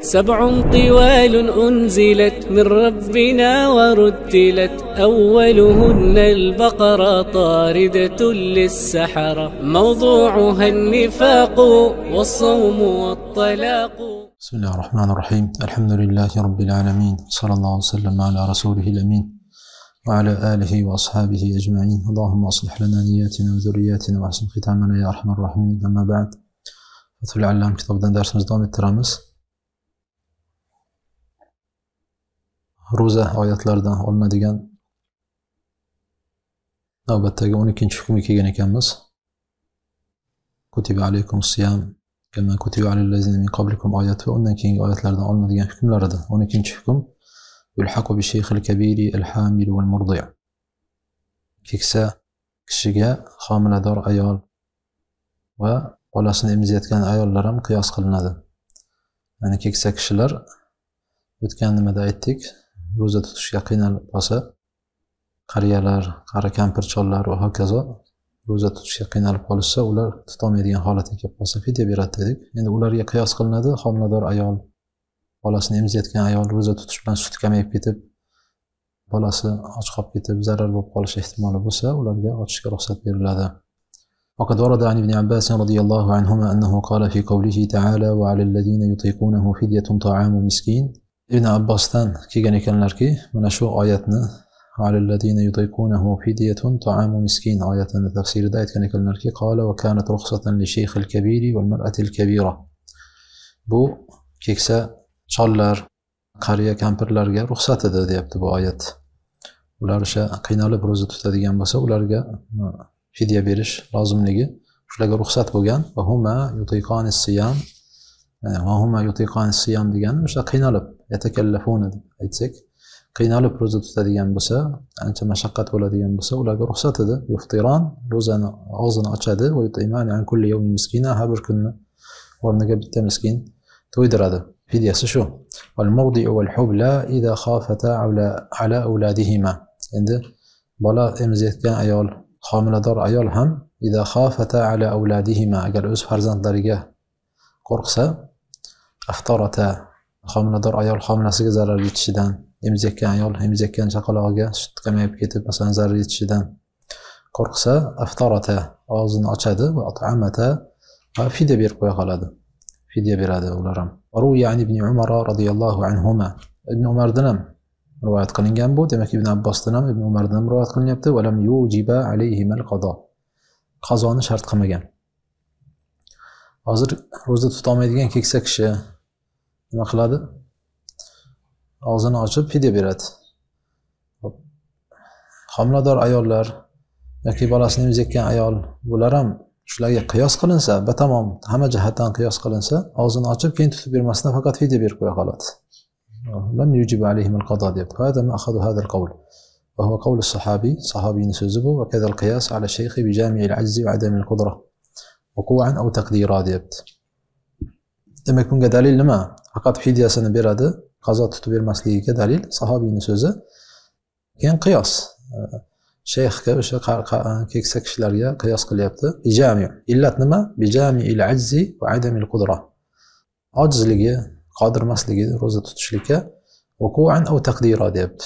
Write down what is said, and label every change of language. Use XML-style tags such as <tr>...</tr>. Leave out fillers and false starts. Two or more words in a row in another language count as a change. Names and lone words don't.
<ar>سبع طوال أنزلت من ربنا ورتلت أولهن البقرة طاردة للسحرة موضوعها النفاق والصوم والطلاق. بسم الله الرحمن الرحيم. الحمد لله رب العالمين، صلى الله وسلم على رسوله الأمين وعلى آله وأصحابه أجمعين. اللهم أصلح لنا نياتنا وذرياتنا وأحسن ختامنا يا أرحم الراحمين. أما بعد، فتح العلام</ar> <uz>kitobdan darsimizni davom ettiramiz. Ro'za oyatlaridan olinadigan navbatdagi 12-hukmga kelgan ekanmiz.</uz> <ar>كتب عليكم الصيام كما كتب على الذين من قبلكم</ar> <uz>oyati va undan keyingi oyatlardan olinadigan hukmlar edi.</uz> <ar>12-hukm يلحق بالشيخ الكبير الحامل والمرضع'.</ar> <uz>Keksa kishiga homilador ayol va bolasini emizayotgan ayollar ham qiyos qilinadi. Ya'ni keksa kishilar o'tgan nimada aytdik, ro'za tutishga qiynalib qolsa, qariyalar, qari kampirchollar va hokazo ro'za tutishga qiynalib qolsa, ular tutolmaydigan holatga kelib qolsa fidya beradi dedik. Endi ularga qiyos qilinadi. Homilador ayol, bolasini emizayotgan ayol ro'za tutish bilan suti kamayib ketib, bolasi och qolib ketib, zarar bo'lib qolish ehtimoli bo'lsa, ularga ochishga ruxsat beriladi.</uz> <ar>وقد ورد عن ابن عباس رضي الله عنهما أنه قال في قوله تعالى وعلى الذين يطيقونه فدية طعام مسكين.</ar> <uz>Ibn Abbosdan kelgan ekanlarki, mana shu oyatni</uz> <ar>وعلى الذين يطيقونه فدية طعام مسكين</ar> <uz>oyatini tafsirida aytgan ekanlarki,</uz> <ar>قال وكانت رخصة للشيخ الكبير والمرأة الكبيرة.</ar> <uz>Bu keksa chollar, qariya kampirlarga ruxsat edi deyapti bu oyat. Ular o'sha qiynalib ro'za tutadigan bo'lsa, ularga fidya berish lozimligi shularga ruxsat bo'lgan.</uz> <ar>وهما يطيقان الصيام, وهما يطيقان الصيام</ar> <uz>degani o'sha qiynalib yatakallafuna deb aytsak, qiynalib ro'za tutadigan bo'lsa, ancha mashaqqat bo'ladigan bo'lsa, ularga ruxsat edi. Yuftiran, ro'zani og'zini ochadi,</uz> <ar>ويطعمان عن كل يوم مسكينا,</ar> <uz>har bir kunni o'rniga bitta miskin to'ydiradi. Fidyasi shu.</uz> <ar>والمرضع والحبلى إذا خافتا على أولادهما.</ar> <uz>Endi bola emizayotgan ayol, homilador ayol ham</uz> <ar>إذا خافتا على أولادهما,</ar> <uz>agar o'z farzandlariga qo'rqsa, aftarata, homilador ayol homilasiga zarar yetishidan, emizayotgan ayol emizayotgan chaqalog'iga sut kamayib ketib, masalan, zarar yetishidan qo'rqsa, aftarata, og'zini ochadi</uz> <ar>وأطعمتا,</ar> <uz>va fidya berib qo'ya qoladi. Fidya beradi ular ham.</uz> <ar>روي عن ابن عمر رضي الله عنهما.</ar> <uz>Ibn Umardan ham rivoyat qilingan bu. Demak, Ibn Abbosdan ham, Ibn Umardan ham rivoyat qilinyapti.</uz> <ar>ولم يوجب عليهما القضاء.</ar> <uz>Qazoni shart qilmagan. Hozir ro'za tuta olmaydigan keksa kishi nima qiladi? Og'zini ochib fidya beradi. Homilador ayollar yoki bolasini emizayotgan ayol, bular ham shularga qiyos qilinsa, batamom hamma jihatdan qiyos qilinsa, og'zini ochib keyin tutib bermasdan faqat fidya berib qo'ya qoladi.</uz> <ar>لم يوجب عليهم القضاء deb. هذا ما أخذ هذا القول. وهو قول الصحابي,</ar> <uz>sahabiyning so'zi bu.</uz> <ar>وكذا القياس على الشيخ بجامع العجز وعدم القدرة. وقوعا أو تقديرا</ar> <uz>deyapti. Demak, bunga dalil nima? Faqat fidyasini beradi, qazo tutib bermasligiga dalil sahobiyning so'zi. Keyin qiyos. Shayxga o'sha keksa kishilarga qiyos qilyapti. Bijami. Illat nima?</uz> <ar>بجامع العجز وعدم القدرة.</ar> <uz>Ojizligi, qodir emasligi ro'za tutishlikka</uz> <ar>وقوعا أو تقديرا</ar> <uz>deyapti.</uz>